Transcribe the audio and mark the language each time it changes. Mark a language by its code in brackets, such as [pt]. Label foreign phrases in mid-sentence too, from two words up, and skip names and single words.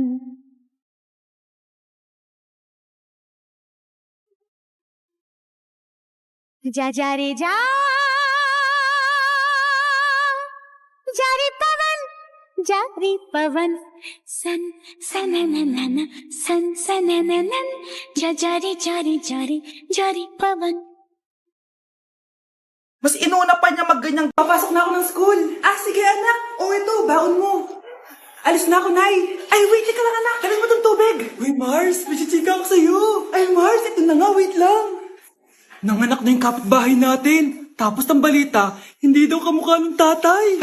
[hi] जा जा रे जा रे पवन सन सनननन सन सनननन जा रे पवन [tl] Mas inuna pa niya magganyang papasok na ako ng school. Ah, sige anak. Ito, baon mo. Alis na ako, Nay. Ay, wait ka lang anak. Dalit mo tong tubig. Uy, Mars, may chichika ako sa'yo. Ay, Mars, ito na nga, wait lang. Nanganak na yung kapitbahay natin. Tapos ang balita, hindi daw kamukha ng tatay.